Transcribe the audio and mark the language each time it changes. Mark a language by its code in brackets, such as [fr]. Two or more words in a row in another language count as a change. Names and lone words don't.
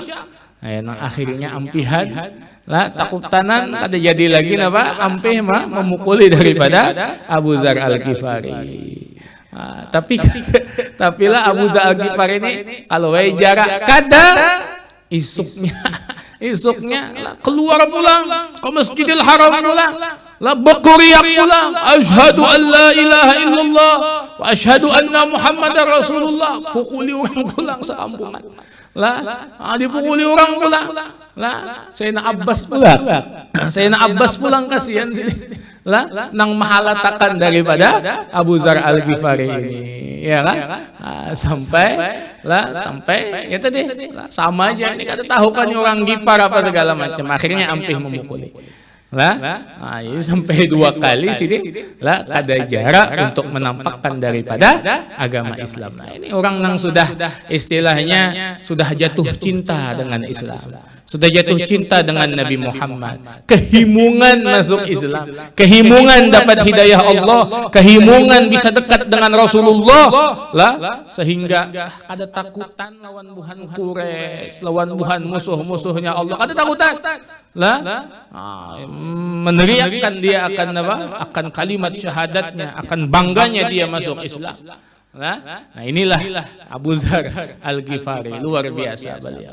[bjn] Nah, akhirnya ampihan lah, takutanan kada jadi lagi napa ampih mah memukuli daripada Abu Dzar Al-Ghifari. Tapi lah Abu Dzar Al-Ghifari ini kalau jarak kada isuknya lah, keluar pulang ke Masjidil Haram pulang lah, berkuriak pulang, [ar] أشهد أن لا إله إلا الله وأشهد أن محمدا رسول الله. [bjn] Pukuli orang pulang sekampungan lah, dipukuli orang pulang lah. Sayyidina Abbas pulang kasihan sini lah, nang mahalatakan daripada Abu Dzar Al-Ghifari ini, ya kan? Sampai ya tadi sama aja ini, kata tahu kan orang Ghifar apa segala macam, akhirnya ampih memukuli lah. Ini sampai 2 kali sini lah, kada jarak untuk menampakkan daripada agama Islam. [id] Nah, ini orang yang sudah istilahnya sudah jatuh cinta dengan Islam, sudah jatuh cinta dengan Nabi Muhammad, kehimungan masuk Islam, kehimungan dapat hidayah Allah, kehimungan bisa dekat dengan Rasulullah lah, sehingga ada takutan lawan buhan Quraisy, lawan buhan musuh-musuhnya Allah, ada takutan lah, meneriakkan dia akan apa? Akan kalimat syahadatnya, akan bangganya dia masuk Islam. Nah, inilah Abu Dzar Al-Ghifari, luar biasa beliau.